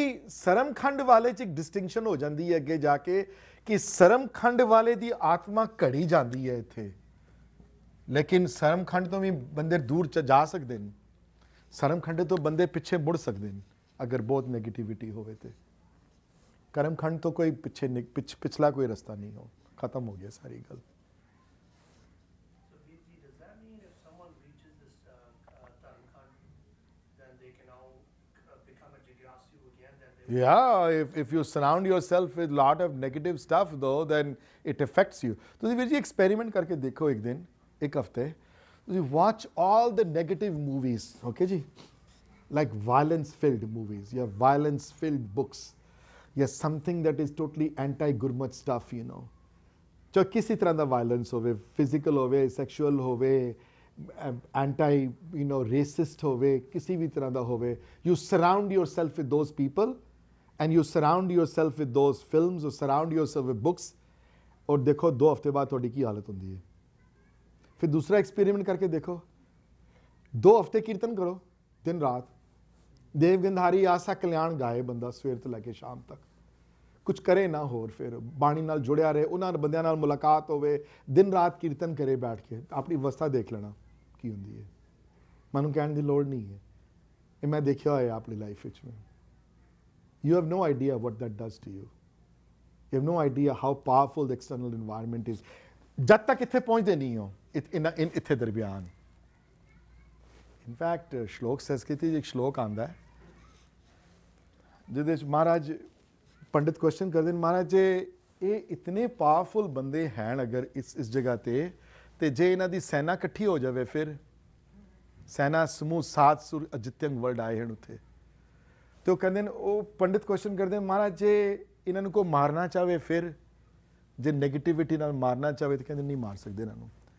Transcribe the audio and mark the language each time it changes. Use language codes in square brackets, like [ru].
[pa] ਸਰਮਖੰਡ ਵਾਲੇ ਚ ਇੱਕ ਡਿਸਟਿੰਕਸ਼ਨ ਹੋ ਜਾਂਦੀ ਹੈ ਅੱਗੇ ਜਾ ਕੇ ਕਿ ਸਰਮਖੰਡ ਵਾਲੇ ਦੀ ਆਤਮਾ ਘੜੀ ਜਾਂਦੀ ਹੈ ਇੱਥੇ, ਲੇਕਿਨ ਸਰਮਖੰਡ ਤੋਂ ਵੀ ਬੰਦੇ ਦੂਰ ਜਾ ਸਕਦੇ ਨੇ, ਸਰਮਖੰਡ ਤੋਂ ਬੰਦੇ ਪਿੱਛੇ ਮੁੜ ਸਕਦੇ ਨੇ ਅਗਰ ਬਹੁਤ ਨੈਗੇਟਿਵਿਟੀ ਹੋਵੇ ਤੇ। ਕਰਮਖੰਡ ਤੋਂ ਕੋਈ ਪਿਛਲਾ ਕੋਈ ਰਸਤਾ ਨਹੀਂ ਹੋ, ਖਤਮ ਹੋ ਗਿਆ ਸਾਰੀ ਗੱਲ। [en] So, Veerji, does that mean if someone reaches this Tarmkhand, then they can all become a Jigyassu again? Then they Yeah, if you surround yourself with lot of negative stuff though, then it affects you. [pa] ਤੁਸੀਂ ਵੀਰ ਜੀ experiment ਕਰਕੇ ਦੇਖੋ ਇੱਕ ਦਿਨ, ਇੱਕ ਹਫਤੇ, ਤੁਸੀਂ [en] watch all the negative movies, okay ਜੀ, like violence filled movies, yeah, violence filled books, yeah, something that is totally anti-Gurmat stuff, you know. [pa] ਚਾਹੇ ਕਿਸੇ ਤਰ੍ਹਾਂ ਦਾ ਵਾਇਲੈਂਸ ਹੋਵੇ, ਫਿਜ਼ੀਕਲ ਹੋਵੇ, ਸੈਕਸ਼ੂਅਲ ਹੋਵੇ, ਐਂਟੀ ਰੇਸਿਸਟ ਹੋਵੇ, ਕਿਸੇ ਵੀ ਤਰ੍ਹਾਂ ਦਾ ਹੋਵੇ, [en] you surround yourself with those people and you surround yourself with those films or surround yourself with books, [pa] ਔਰ ਦੇਖੋ 2 ਹਫ਼ਤੇ ਬਾਅਦ ਤੁਹਾਡੀ ਕੀ ਹਾਲਤ ਹੁੰਦੀ ਹੈ। ਫਿਰ ਦੂਸਰਾ ਐਕਸਪੈਰੀਮੈਂਟ ਕਰਕੇ ਦੇਖੋ, 2 ਹਫ਼ਤੇ ਕੀਰਤਨ ਕਰੋ ਦਿਨ ਰਾਤ, ਦੇਵ ਗੰਧਾਰੀ ਆਸਾ ਕਲਿਆਣ ਗਾਏ ਬੰਦਾ ਸਵੇਰ ਤੋਂ ਲੈ ਕੇ ਸ਼ਾਮ ਤੱਕ, ਕੁਝ ਕਰੇ ਨਾ ਹੋਰ, ਫਿਰ ਬਾਣੀ ਨਾਲ ਜੁੜਿਆ ਰਹੇ, ਉਹਨਾਂ ਬੰਦਿਆਂ ਨਾਲ ਮੁਲਾਕਾਤ ਹੋਵੇ, ਦਿਨ ਰਾਤ ਕੀਰਤਨ ਕਰੇ ਬੈਠ ਕੇ, ਆਪਣੀ ਅਵਸਥਾ ਦੇਖ ਲੈਣਾ ਕੀ ਹੁੰਦੀ ਹੈ। ਮੈਨੂੰ ਕਹਿਣ ਦੀ ਲੋੜ ਨਹੀਂ ਹੈ, ਇਹ ਮੈਂ ਦੇਖਿਆ ਹੋਇਆ ਆਪਣੀ ਲਾਈਫ ਵਿੱਚ। [en] You have no idea what that does to you. You have no idea how powerful the external environment is. [pa] ਜਦ ਤੱਕ ਇੱਥੇ ਪਹੁੰਚਦੇ ਨਹੀਂ ਹੋ ਇੱਥੇ ਦਰਮਿਆਨ। ਇਨਫੈਕਟ ਸ਼ਲੋਕ ਸੰਸਕ੍ਰਿਤੀ 'ਚ ਇੱਕ ਸ਼ਲੋਕ ਆਉਂਦਾ ਜਿਹਦੇ ਵਿੱਚ ਮਹਾਰਾਜ ਪੰਡਿਤ ਕੁਐਸਚਨ ਕਰਦੇ ਨੇ, ਮਹਾਰਾਜ ਜੇ ਇਹ ਇਤਨੇ ਪਾਵਰਫੁਲ ਬੰਦੇ ਹਨ ਅਗਰ ਇਸ ਜਗ੍ਹਾ ਤੇ ਜੇ ਇਹਨਾਂ ਦੀ ਸੈਨਾ ਇਕੱਠੀ ਹੋ ਜਾਵੇ, ਫਿਰ ਸੈਨਾ ਸਮੂਹ 7 ਸੁਰ ਅਜਿੱਤਿਅੰਗ ਵਰਡ ਆਏ ਹਨ ਉੱਥੇ, ਤੇ ਉਹ ਕਹਿੰਦੇ ਨੇ, ਉਹ ਪੰਡਿਤ ਕੁਐਸਚਨ ਕਰਦੇ ਨੇ, ਮਹਾਰਾਜ ਜੇ ਇਹਨਾਂ ਨੂੰ ਕੋਈ ਮਾਰਨਾ ਚਾਹਵੇ, ਫਿਰ ਜੇ ਨੈਗੇਟਿਵਿਟੀ ਨਾਲ ਮਾਰਨਾ ਚਾਹਵੇ, ਤਾਂ ਕਹਿੰਦੇ ਨਹੀਂ ਮਾਰ ਸਕਦੇ ਇਹਨਾਂ ਨੂੰ।